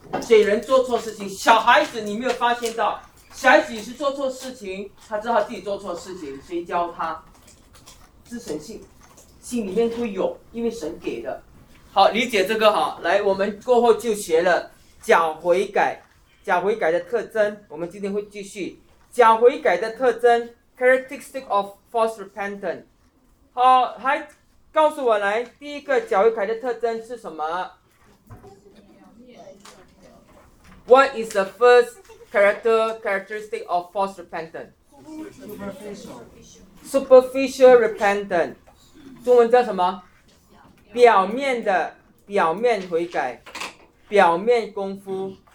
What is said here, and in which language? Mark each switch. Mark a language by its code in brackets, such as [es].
[zh] 所以人做错事情，小孩子你没有发现到，小孩子是做错事情，他知道自己做错事情，谁教他？知神性，心里面会有，因为神给的。好，理解这个哈。来，我们过后就学了假悔改，假悔改的特征，我们今天会继续。假悔改的特征 ， [en] characteristic of false repentance。 [zh] 好，还告诉我来，第一个假悔改的特征是什么 ？ [en] What is the first characteristic of false repentance？ Superficial repentance， [zh] 中文叫什么？表面的，表面悔改，表面功夫。